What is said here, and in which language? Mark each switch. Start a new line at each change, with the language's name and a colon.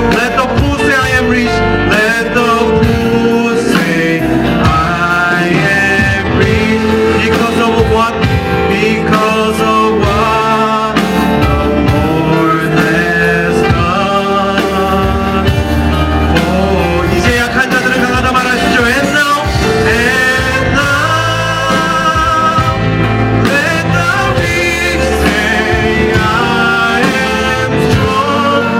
English: Let the poor say I am rich. Let the poor say I am rich. Because of what? Because of what the Lord has done.
Korean: 오, 이제 약한 자들은 강하다 말하시죠.
English: And now let the weak say I am strong.